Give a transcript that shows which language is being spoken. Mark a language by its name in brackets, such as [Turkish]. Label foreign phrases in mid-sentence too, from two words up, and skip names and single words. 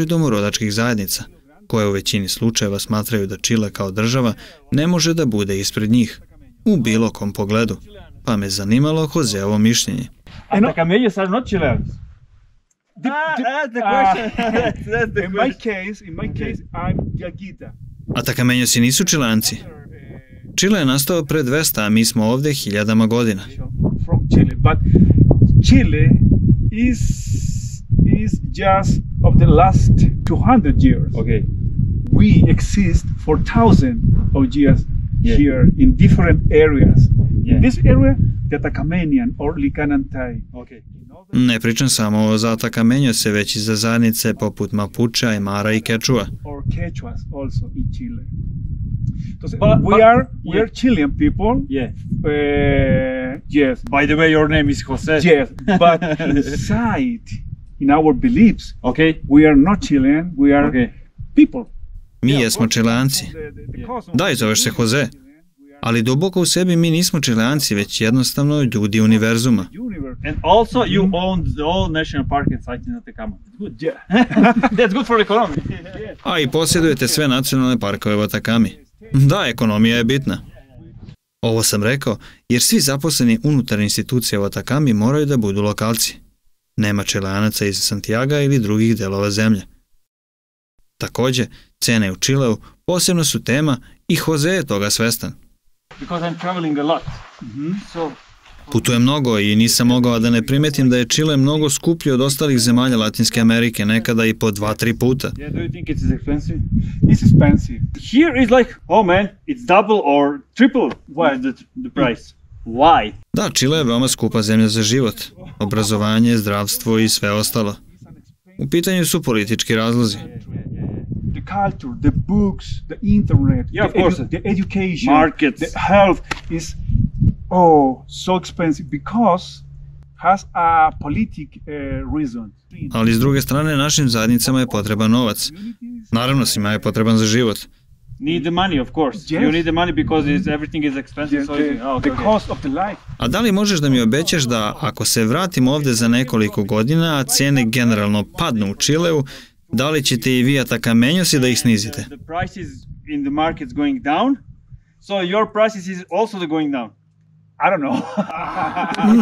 [Serbian] domorodačkih zajednica, koje u većini slučajeva smatraju da Čile kao država ne može da bude ispred njih, u bilo kom pogledu, pa me zanimalo Joseovo mišljenje. [English] Atacameños are not Chileans. That's the question. That's the in my case, I'm Yaguita. [Serbian] Atacameñosi nisu Čileanci. Čile je nastao pre 200, a mi smo ovde hiljadama godina. [English] From Chile, but Chile is just of the last 200 years. Okay. We exist for thousands of years here in different areas. In this area, the Atacamenian or Licanantay. Okay. [Serbian] Ne pričam samo za Atacameñose, već i za zajednice poput Mapuča, Aymara i Quechua. [English] Or Quechuas also in Chile. We are Chilean people. Yeah. Yes. By the way, your name is Jose. Yes, but inside, in our beliefs, Okay. we are not Chilean. We are people. [Serbian] Mi jesmo Čileanci. Da, i zoveš se Jose. Ali duboko u sebi mi nismo Čileanci, već jednostavno ljudi univerzuma. [English] Universe. And also you own the all national park and site in Atacama. Good. Yeah. That's good for economy. [Serbian] A i posjedujete sve nacionalne parkove u Atacami. Da, ekonomija je bitna. Ovo sam rekao jer svi zaposleni unutar institucija u Atacami moraju da budu lokalci. Nema Čileanaca iz Santiaga ili drugih delova zemlje. Takođe, cene u Čileu posebno su tema i Jose je toga svestan. [English] Because I'm traveling a lot. So [Serbian] Putujem mnogo i nisam mogao da ne primetim da je Čile mnogo skuplji od ostalih zemalja Latinske Amerike, nekada i po 2-3 puta. [English] Yeah, do you think it's expensive? It's expensive. Here is like, oh man, it's double or triple the price. Why? [Serbian] Da, Čile je veoma skupa zemlja za život, obrazovanje, zdravstvo i sve ostalo. U pitanju su politički razlozi. [English] The culture, the books, the internet, the education, markets, the health is so expensive because has a politic reason. [Serbian] Ali s druge strane našim zajednicama je potreban novac. Naravno, svima je potreban za život. [English] Need the money, of course. Yes. You need the money because everything is expensive. The cost of the life. [Serbian] A da li možeš da mi obećaš da ako se vratim ovde za nekoliko godina, a cijene generalno padnu u Čileu, da li ćete i vi Atacamenjosi da ih snizite? [English] The prices in the markets going down, so your prices is also going down. I don't know.